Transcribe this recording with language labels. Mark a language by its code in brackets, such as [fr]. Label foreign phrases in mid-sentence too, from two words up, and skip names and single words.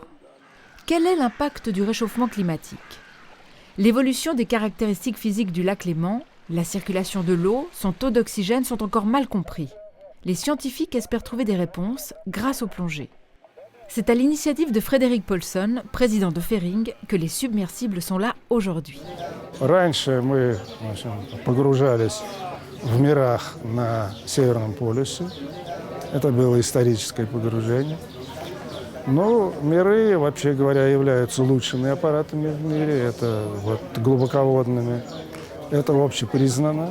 [fr] Quel est l'impact du réchauffement climatique ? L'évolution des caractéristiques physiques du lac Léman, la circulation de l'eau, son taux d'oxygène sont encore mal compris. Les scientifiques espèrent trouver des réponses grâce aux plongées. C'est à l'initiative de Frédéric Paulson, président de Fering, que les submersibles sont là aujourd'hui. [ru] Раньше мы погружались в мирах на Северном полюсе. Это было историческое погружение. Но миры, вообще говоря, являются лучшими аппаратами в мире. Это глубоководными. Это общепризнано.